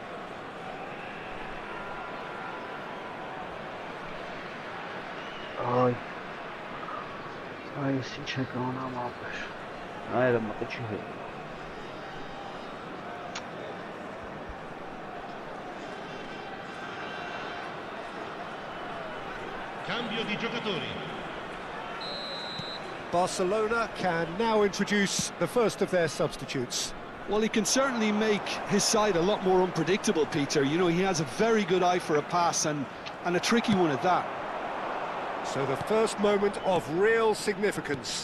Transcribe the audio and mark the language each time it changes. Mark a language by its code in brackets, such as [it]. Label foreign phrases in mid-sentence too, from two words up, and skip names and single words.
[es] Ay. Ay, sin checar una mapa. Ay, la mapa chile. [it] Cambio di giocatori. [en] Barcelona can now introduce the first of their substitutes. Well, he can certainly make his side a lot more unpredictable, Peter. You know, he has a very good eye for a pass and a tricky one at that. So the first moment of real significance.